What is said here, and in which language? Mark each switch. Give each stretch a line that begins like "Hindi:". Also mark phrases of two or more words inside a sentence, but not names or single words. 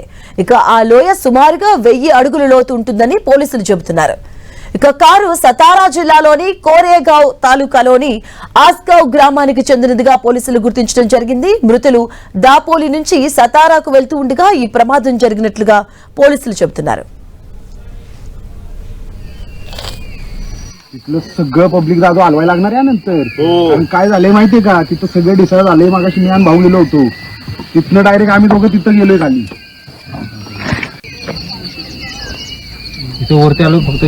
Telugu: ఆ లోయ సుమారుగా 1000 అడుగుల లోతు ఉంటుందని పోలీసులు చెబుతున్నారు. కారు సతారా జిల్లాలోని కోరేగావ్ తాలూకాలోని ఆస్గావ్ గ్రామానికి చెందినదిగా పోలీసులు గుర్తించడం జరిగింది. మృతులు దాపోలి నుంచి సతారాకు వెళ్తూ ఉండగా ఈ ప్రమాదం జరిగినట్లుగా పోలీసులు చెబుతున్నారు.
Marathi: तिथलं सगळं पब्लिक जागो हलवायला लागणार यानंतर. आणि काय झालंय माहितीये का, तिथं सगळं डिसाईड झालंय. मागाशी मी आणि भाऊ गेलो होतो तिथनं, डायरेक्ट आम्ही दोघं तिथं गेलोय खाली. तिथं वरती आलो फक्त